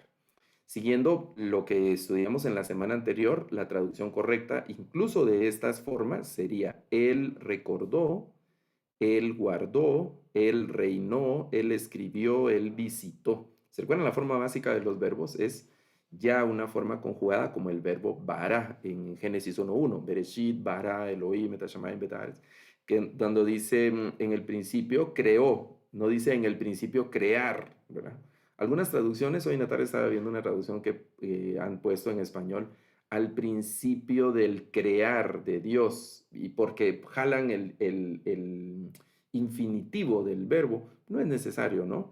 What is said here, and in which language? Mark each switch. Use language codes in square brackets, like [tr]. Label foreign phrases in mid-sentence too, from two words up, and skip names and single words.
[es] Siguiendo lo que estudiamos en la semana anterior, la traducción correcta, incluso de estas formas, sería él recordó, él guardó, él reinó, él escribió, él visitó. ¿Se recuerdan la forma básica de los verbos? Es ya una forma conjugada como el verbo bara en Génesis 1:1. [he] בראשית, ברא, אלהים, את השמים, ואת הארץ, [es] que cuando dice en el principio creó, no dice en el principio crear, ¿verdad? Algunas traducciones, hoy Natalia estaba viendo una traducción que han puesto en español al principio del crear de Dios, y porque jalan el infinitivo del verbo, no es necesario, ¿no?